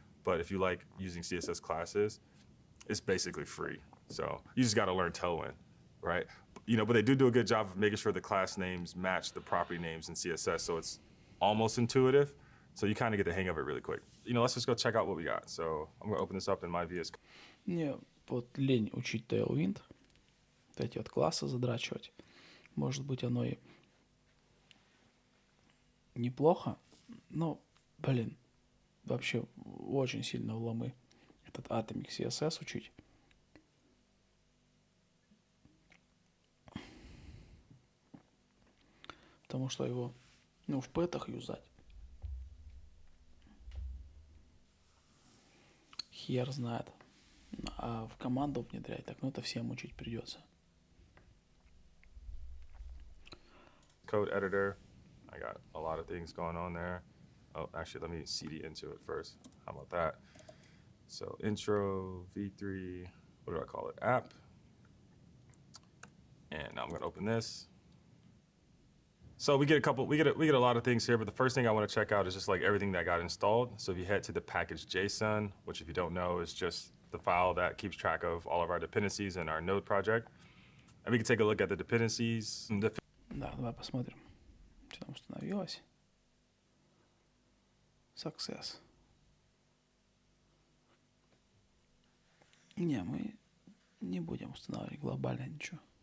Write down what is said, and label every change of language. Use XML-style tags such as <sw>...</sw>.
<en>But if you like using CSS classes, it's basically free. So you just got to learn Tailwind, right? You know, but they do a good job of making sure the class names match the property names in CSS. So it's almost intuitive. So you kind of get the hang of it really quick. You know, let's just go check out what we got. So I'm going to open this up in my VS.</en> <ru>Мне вот лень учить Tailwind. Вот эти вот классы задрачивать. Может быть, оно и неплохо, но, блин, вообще очень сильно в ломы этот Atomic CSS учить. Потому что его, ну, в пэтах юзать. Хер знает. А в команду внедрять, так, ну это всем учить придется.</ru> <en>Code editor. I got a lot of things going on there. Oh, actually, let me cd into it first. How about that? So intro v3, what do I call it? App. And now I'm gonna open this. So we get a lot of things here, but the first thing I want to check out is just like everything that got installed. So if you head to the package JSON, which if you don't know is just the file that keeps track of all of our dependencies in our node project. And we can take a look at the dependencies.</en> <ru>Да, давай посмотрим, что там установилось.</ru> <en>Success.</en> <ru>Не, мы не будем устанавливать глобально ничего.</ru>